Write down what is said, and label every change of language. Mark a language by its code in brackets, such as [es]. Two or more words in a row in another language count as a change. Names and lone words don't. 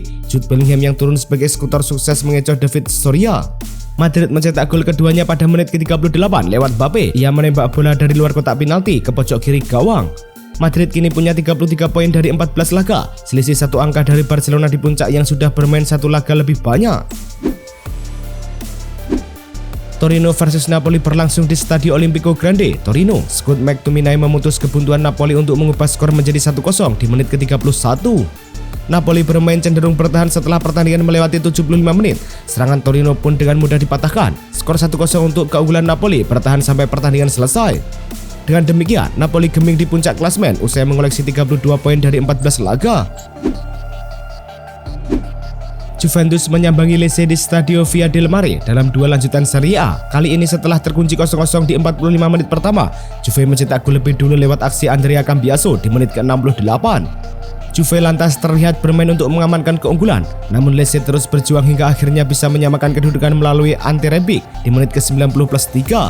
[id] Jude Bellingham yang turun sebagai eksekutor sukses mengecoh David Soria. Madrid mencetak gol keduanya pada menit ke-38 lewat Mbappe. Ia menembak bola dari luar kotak penalti ke pojok kiri gawang. Madrid kini punya 33 poin dari 14 laga, selisih 1 angka dari Barcelona di puncak yang sudah bermain 1 laga lebih banyak. Torino versus Napoli berlangsung di Stadio Olimpico Grande, Torino. Scott McTominay memutus kebuntuan Napoli untuk mengubah skor menjadi 1-0 di menit ke-31. Napoli bermain cenderung bertahan setelah pertandingan melewati 75 menit. Serangan Torino pun dengan mudah dipatahkan. Skor 1-0 untuk keunggulan Napoli bertahan sampai pertandingan selesai. Dengan demikian, Napoli geming di puncak klasemen usai mengoleksi 32 poin dari 14 laga. Juventus menyambangi Lecce di Stadio Via del Mare dalam dua lanjutan Serie A. Kali ini setelah terkunci 0-0 di 45 menit pertama, Juve mencetak gol lebih dulu lewat aksi Andrea Cambiaso di menit ke-68. Juve lantas terlihat bermain untuk mengamankan keunggulan, namun Lecce terus berjuang hingga akhirnya bisa menyamakan kedudukan melalui Ante Rebic di menit ke-90+3.